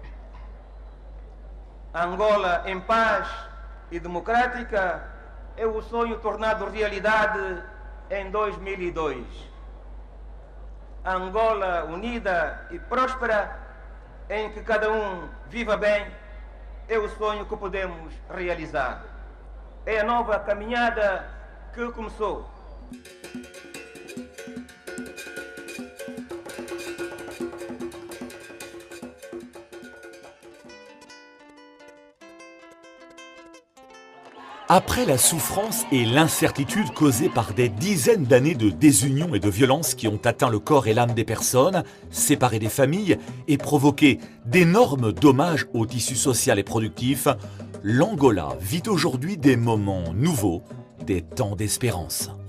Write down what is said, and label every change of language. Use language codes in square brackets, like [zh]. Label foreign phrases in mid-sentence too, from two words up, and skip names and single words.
[pt] A Angola em paz e democrática é o sonho tornado realidade em 2002. A Angola unida e próspera, em que cada viva bem, é o sonho que podemos realizar. É a nova caminhada que começou. [fr] Après la souffrance et l'incertitude causées par des dizaines d'années de désunion et de violence qui ont atteint le corps et l'âme des personnes, séparé des familles et provoqué d'énormes dommages au tissu social et productif, l'Angola vit aujourd'hui des moments nouveaux, des temps d'espérance.